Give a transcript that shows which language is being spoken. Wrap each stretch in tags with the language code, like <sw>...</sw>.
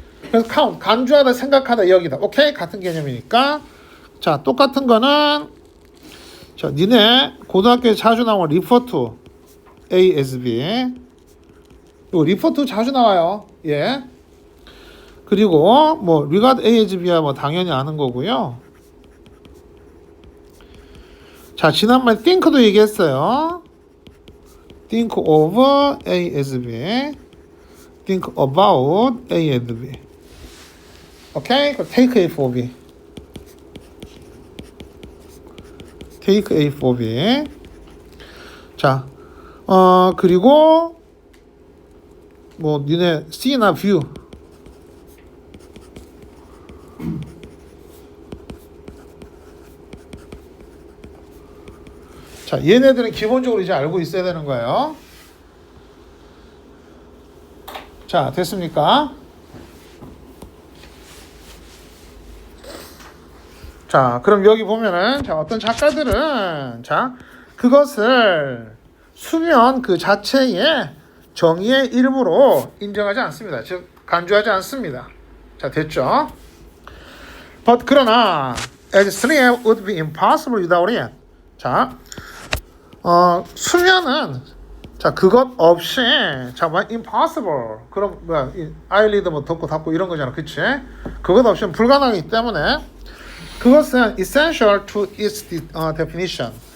<ko>그래서 count 간주하다 생각하다 여기다. 오케이 같은 개념이니까 자 똑같은 거는 자 니네 고등학교에 자주 나온</ko> <en>refer to A as B</en> <ko>이거 refer to 자주 나와요. 예. 그리고 뭐</ko> <en>regard A as B</en> <ko>야 뭐 당연히 아는 거고요. 자 지난번에 think도 얘기했어요.</ko> <en>think of A as B think about A as B 오케이? 그럼 take A for B take A for B</en> <ko>자 그리고 뭐 니네 C나</ko> <en>view</en> <ko>자, 얘네들은 기본적으로 이제 알고 있어야 되는 거예요. 자, 됐습니까? 자, 그럼 여기 보면은 자, 어떤 작가들은 자, 그것을 수면 그 자체의 정의의 일부로 인정하지 않습니다. 즉 간주하지 않습니다. 자, 됐죠?</ko> <en>But</en> <ko>그러나</ko> <en>as sleep would be impossible without it.</en> <ko>자, 수면은 자, 그것 없이 자, 뭐 impossible. 그럼 뭐야? eyelid 뭐 덮고 닫고 이런 거잖아. 그치? 그것 없이는 불가능하기 때문에 그것은</ko> <en>essential to its definition.</en>